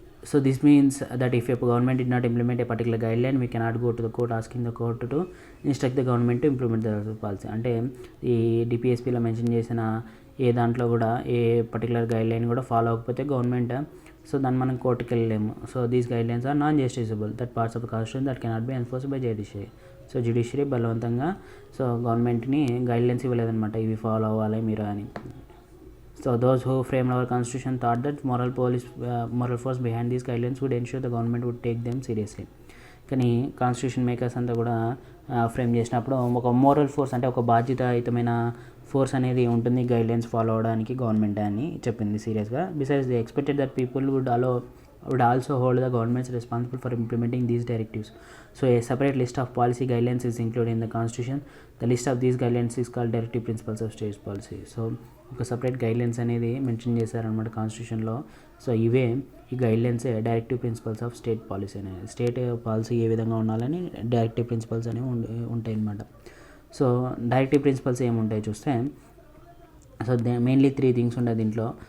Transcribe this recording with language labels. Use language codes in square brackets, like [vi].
[en] So this means that if a government did not implement a particular guideline, we cannot go to the court asking the court to instruct the government to implement the policy. [te] అంటే ఈ డిపిఎస్పిలో mention చేసిన ఏ దాంట్లో కూడా ఏ particular guideline కూడా follow అవ్వకపోతే government, so దాన్ని మనం కోర్టుకి వెళ్ళలేము. [en] So these guidelines are non justiciable that parts of the constitution that cannot be enforced by judiciary. [te] So judiciary బలవంతంగా సో గవర్నమెంట్ని గైడ్లైన్స్ ఇవ్వలేదన్నమాట, ఇవి ఫాలో అవ్వాలి మీరు అని. [en] So those who framed our constitution thought that moral force behind these guidelines would ensure the government would take them seriously. [te] కానీ constitution makers అంతా కూడా frame చేసినప్పుడు ఒక మోరల్ ఫోర్స్, అంటే ఒక బాధ్యతాయుతమైన ఫోర్స్ అనేది ఉంటుంది గైడ్లైన్స్ ఫాలో అవడానికి గవర్నమెంట్ అని చెప్పింది సీరియస్గా. [en] Besides they expected that people would also hold the governments responsible for implementing these directives. So a separate list of policy guidelines is included in the constitution. The list of these guidelines is called directive principles of state policy. [te] So ఒక separate guidelines అనేది mention చేశారనమాట కాన్స్టిట్యూషన్లో. So ఇవే ఈ guidelines directive principles of state policy అనేది, state policy ఏ విధంగా ఉండాలని directive principles అనేవి ఉంటాయి అన్నమాట. సో డైరెక్టివ్ ప్రిన్సిపల్స్ ఏముంటాయి చూస్తే, సో మెయిన్లీ 3 థింగ్స్ ఉంటాయి దీంట్లో.